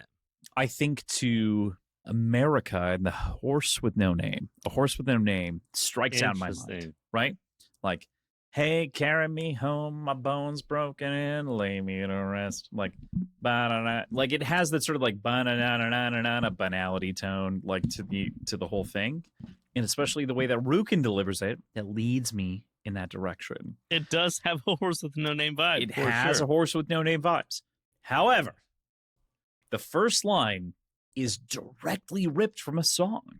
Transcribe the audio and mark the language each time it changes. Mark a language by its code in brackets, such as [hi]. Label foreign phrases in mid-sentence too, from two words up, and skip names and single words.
[en] I think to America and the horse with no name. A horse with no name strikes out in my mind, right? Like, hey, carry me home, my bones broken, and lay me to rest. Like, ba-da-da. Like it has that sort of like ba-na-na-na-na-na banality tone, like to the whole thing. And especially the way that Rukin delivers it, that leads me in that direction. It does have a horse with no name vibe. It has a horse with no name vibes. However, the first line is directly ripped from a song.